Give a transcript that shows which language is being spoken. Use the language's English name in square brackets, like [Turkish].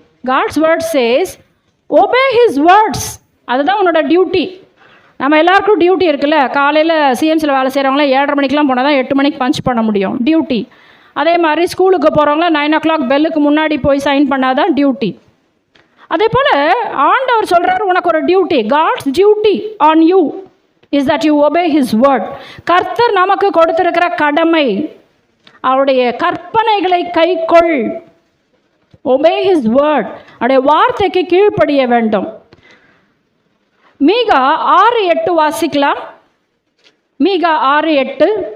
[English] God's word says, obey his words. [Tamil] அதுதான் உன்னோட duty. நம்ம எல்லாருக்கும் டியூட்டி இருக்குல்ல. காலையில் சிஎம்சியில் வேலை செய்கிறவங்களாம் 7:30 மணிக்கெலாம் போனால் தான் 8 மணிக்கு பஞ்ச் பண்ண முடியும், டியூட்டி. அதே மாதிரி ஸ்கூலுக்கு போகிறவங்களாம் 9 o'clock பெல்லுக்கு முன்னாடி போய் சைன் பண்ணாதான் டியூட்டி. அதே போல் ஆண்டவர் சொல்கிறார், உனக்கு ஒரு duty. [English] God's duty on you is that you obey his word. [Tamil] கர்த்தர் நமக்கு கொடுத்திருக்கிற கடமை, அவருடைய கற்பனைகளை கைக்கொள். [English] obey his word. [Tamil] அவருடைய வார்த்தைக்கு கீழ்ப்படிய வேண்டும். மீகா 6:8 வாசிக்கலாம். மீகா 6:8.